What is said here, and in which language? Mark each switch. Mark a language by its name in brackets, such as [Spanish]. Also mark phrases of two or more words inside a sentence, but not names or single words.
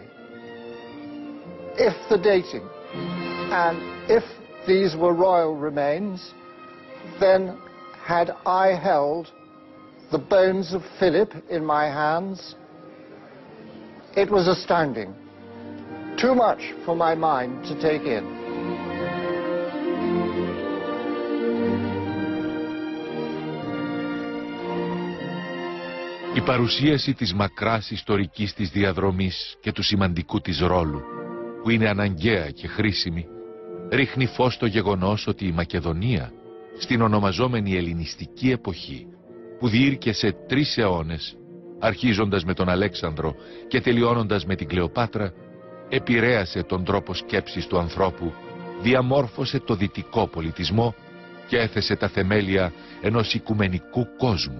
[English] If the dating, and if these were royal remains, then had I held the bones of Philip in my hands? It was astounding, too much for my mind to take in. [Greek] Η παρουσίαση της μακράς ιστορικής της διαδρομής και του σημαντικού της ρόλου, που είναι αναγκαία και χρήσιμη, ρίχνει φως στο γεγονός ότι η Μακεδονία, στην ονομαζόμενη Ελληνιστική εποχή, που διήρκεσε 3 αιώνες, αρχίζοντας με τον Αλέξανδρο και τελειώνοντας με την Κλεοπάτρα, επηρέασε τον τρόπο σκέψης του ανθρώπου, διαμόρφωσε το δυτικό πολιτισμό και έθεσε τα θεμέλια ενός οικουμενικού κόσμου.